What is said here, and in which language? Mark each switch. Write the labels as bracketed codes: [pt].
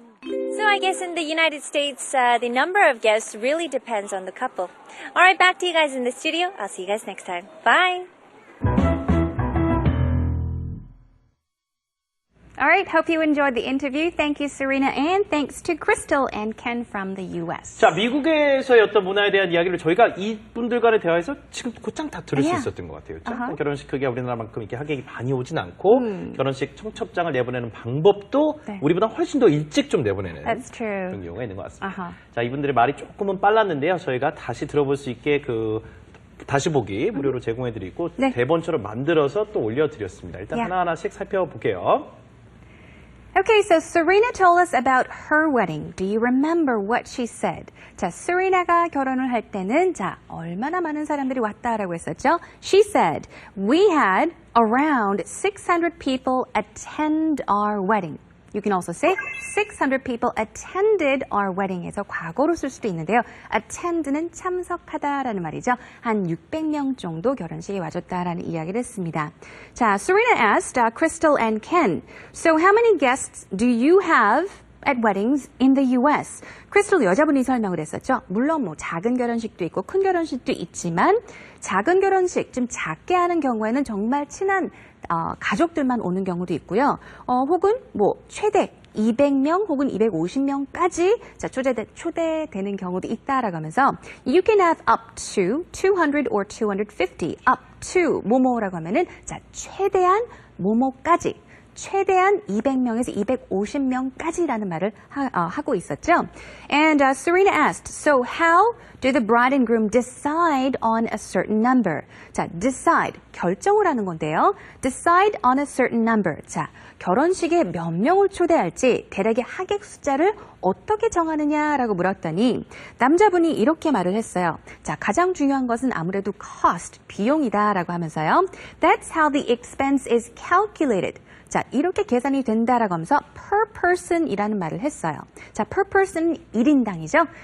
[en] So I guess in the United States, the number of guests really depends on the couple. All right, back to you guys in the studio. I'll see you guys next time. Bye. All right, hope you enjoyed the interview. Thank you, Serena, and thanks to Crystal and Ken from the U.S. [ko] 자, 미국에서의 어떤 문화에 대한 이야기를 저희가 이분들 간의 대화에서 지금 곧장 다 들을 수 있었던 것 같아요. 결혼식 크기가 우리나라만큼 이렇게 하객이 많이 오진 않고 결혼식 청첩장을 내보내는 방법도 우리보다 훨씬 더 일찍 좀 내보내는 그런 경우가 있는 것 같습니다. 자, 이분들의 말이 조금은 빨랐는데요. 저희가 다시 들어볼 수 있게 다시 보기 무료로 제공해드리고 대본처럼 만들어서 또 올려드렸습니다. 일단 하나하나씩 살펴볼게요. [en] Okay, so Serena told us about her wedding. Do you remember what she said? [ko] 자, Serena가 결혼을 할 때는 얼마나 많은 사람들이 왔다라고 했었죠? [en] She said, we had around 600 people attend our wedding. You can also say 600 people attended our wedding에서 [ko] 과거로 쓸 수도 있는데요. attend는 참석하다라는 말이죠. 한 600명 정도 결혼식에 와줬다라는 이야기를 했습니다. [en] 자, Serena asked Crystal and Ken, so how many guests do you have at weddings in the U.S.? [ko] 크리스탈 여자분이 설명을 했었죠. 물론 작은 결혼식도 있고 큰 결혼식도 있지만 작은 결혼식, 좀 작게 하는 경우에는 정말 친한 가족들만 오는 경우도 있고요. 혹은 최대 200명 혹은 250명까지 초대되는 경우도 있다라고 하면서 [en] You can have up to 200 or 250. [ko] up to 뭐뭐라고 하면은 최대한 뭐뭐까지. 최대한 200명에서 250명까지라는 말을 하고 있었죠. [en] And Serena asked, so how do the bride and groom decide on a certain number? [ko] 자, decide, 결정을 하는 건데요. [en] decide on a certain number. [ko] 자, 결혼식에 몇 명을 초대할지 대략의 하객 숫자를 어떻게 정하느냐라고 물었더니 남자분이 이렇게 말을 했어요. 자, 가장 중요한 것은 아무래도 cost, 비용이다라고 하면서요. [en] That's how the expense is calculated. [ko] 자, 이렇게 계산이 된다라고 하면서 per person이라는 말을 했어요. 자, per person 1인당이죠.